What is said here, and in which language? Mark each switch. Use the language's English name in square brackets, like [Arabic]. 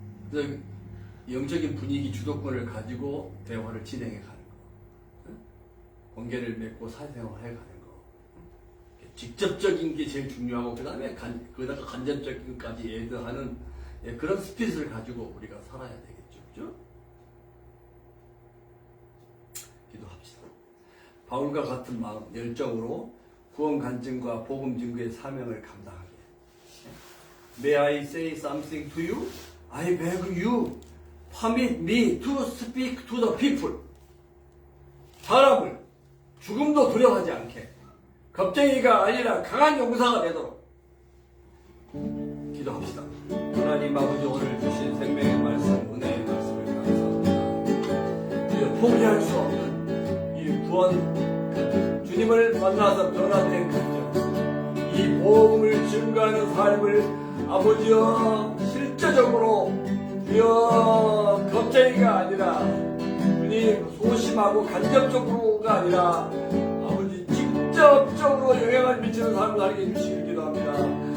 [Korean] 그래서 영적인 분위기 주도권을 가지고 대화를 진행해 가는 거, 관계를 맺고 사회생활을 해 가는 거, 직접적인 게 제일 중요하고 그 다음에 거기다가 간접적인 것까지 애드하는 그런 스피릿을 가지고 우리가 살아야 되겠죠, 그죠? 기도합시다. 바울과 같은 마음, 열정으로 구원 간증과 복음 증거의 사명을 감당하게. [English] May I say something to you? I beg you, permit me to speak to the people. [Korean] 사람을 죽음도 두려워하지 않게, 겁쟁이가 아니라 강한 용사가 되도록 기도합시다. 하나님 아버지, 오늘 주신 생명의 말씀, 은혜의 말씀을 감사합니다. 포기할 수 없는 이 구원, 주님을 만나서 변화된 감정, 이 복음을 증거하는 삶을 아버지여 실제적으로 주여 겁쟁이가 아니라 주님 소심하고 간접적으로가 아니라 아버지 직접적으로 영향을 미치는 삶을 살게 해주시길 기도합니다.